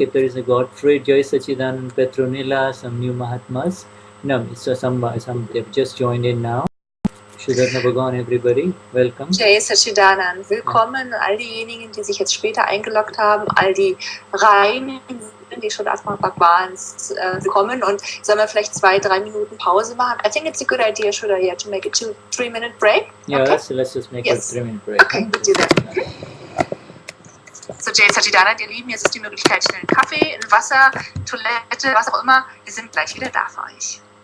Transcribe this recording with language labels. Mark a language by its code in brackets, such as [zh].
[en] If there is a Godfrey, Joy Sachidanand, Petronilla, some new Mahatmas. No, so some they've just joined in now. Shuddha Bhagwan, everybody, welcome. [de] Jai Sachidanand, willkommen all diejenigen, die sich jetzt später eingeloggt haben, all die reinen, die schon Akram Bhagwans willkommen, und sollen wir vielleicht 2-3 Minuten Pause machen? [en] I think it's a good idea, Shuddha, here to make a 2-3 minute break. Yeah, okay? let's just make a 3-minute break. Okay, we'll do that. [de] So, Jai Sachidanand, ihr Lieben, jetzt ist die Möglichkeit, schnell einen Kaffee, ein Wasser, Toilette, was auch immer. Wir sind gleich wieder da für euch.